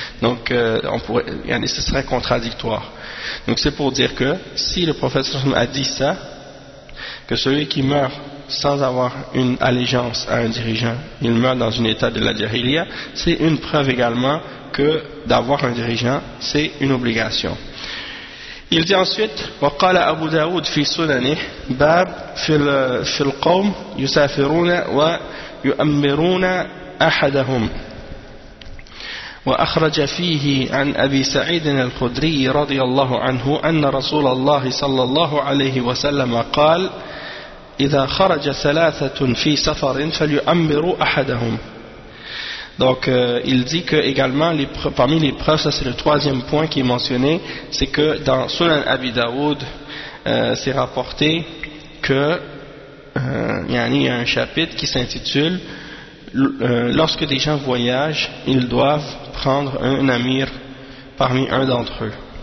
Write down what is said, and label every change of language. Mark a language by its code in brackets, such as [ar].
[fr] Donc, ce serait contradictoire. Donc, c'est pour dire que si le prophète a dit ça, que celui qui meurt sans avoir une allégeance à un dirigeant, il meurt dans un état de la jahiliya, c'est une preuve également que d'avoir un dirigeant, c'est une obligation. Il dit ensuite [ar] وقال أبو داود في سننه باب في القوم يسافرون ويؤمرون أحدهم وأخرج فيه عن أبي سعيد الخدري رضي الله عنه أن رسول الله صلى الله عليه وسلم قال إذا خرج ثلاثة في سفر فليؤمروا أحدهم. [fr] Donc il dit que également parmi les preuves, ça c'est le troisième point qui est mentionné, c'est que dans Sunan Abi Daoud, c'est rapporté que il y a un chapitre qui s'intitule lorsque des gens voyagent, ils doivent prendre un amir parmi un d'entre eux.